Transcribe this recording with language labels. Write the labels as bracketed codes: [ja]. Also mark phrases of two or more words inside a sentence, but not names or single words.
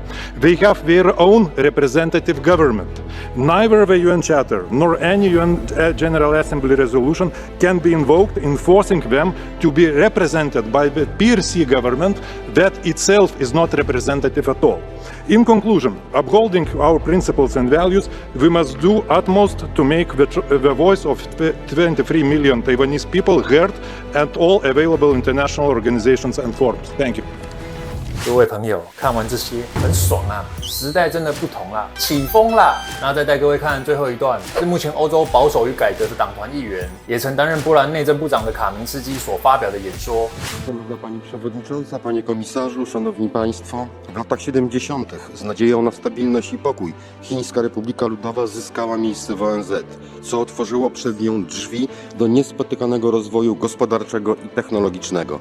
[en] They have their own representative government. Neither the UN Charter nor any UN General Assembly resolution can be invoked in forcing them to be represented by the PRC government that itself is not representative at all. In conclusion, upholding our principles and values, we must do utmost to make the voice of 23 million Taiwanese people heard at all available international organizations and forums. Thank you. [zh] 各位朋友，看完这些很爽啊！时代真的不同啦，起风啦！那再带各位看最后一段，是目前欧洲保守与改革的党团议员，也曾担任波兰内政部长的卡明斯基所发表的演说。 [pl] Szanowna Pani Przewodnicząca, Panie Komisarzu, Szanowni Państwo. W latach 70. z nadzieją na stabilność i pokój Chińska Republika Ludowa zyskała miejsce w ONZ, co otworzyło przed nią drzwi do niespotykanego rozwoju gospodarczego i technologicznego.